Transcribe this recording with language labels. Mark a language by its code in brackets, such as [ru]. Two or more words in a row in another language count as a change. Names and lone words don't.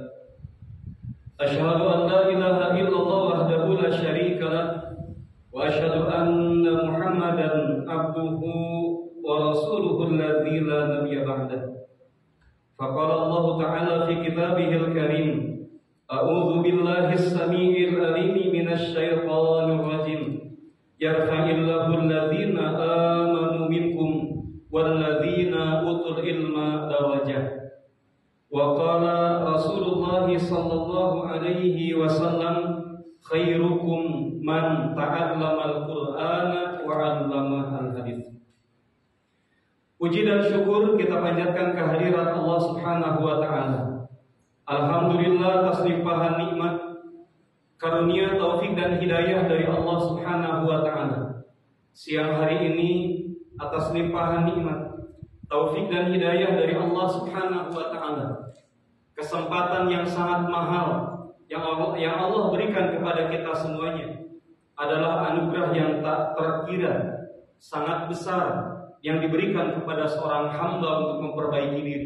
[ar] أشهد أن لا إله إلا الله وحده لا شريك له وأشهد أن محمدا عبده ورسوله الذي لا نبي بعده. فقال الله تعالى في كتابه الكريم، أعوذ بالله السميع العليم من الشيطان الرجيم. يرفع الله الذين آمنوا منكم والذين أوتوا العلم درجات. وقال رسول الله صلى الله عليه وسلم، خيركم من تعلم القرآن وعلم الحديث. [id] Puji dan syukur kita panjatkan kehadirat Allah [ar] سبحانه وتعالى. [id] Alhamdulillah atas limpahan nikmat, karunia, taufik dan hidayah dari Allah [ar] سبحانه وتعالى. [id] Siang hari ini atas limpahan nikmat, taufik dan hidayah dari Allah [ar] سبحانه وتعالى, [id] kesempatan yang sangat mahal yang Allah berikan kepada kita semuanya adalah anugerah yang tak terkira, sangat besar yang diberikan kepada seorang hamba untuk memperbaiki diri.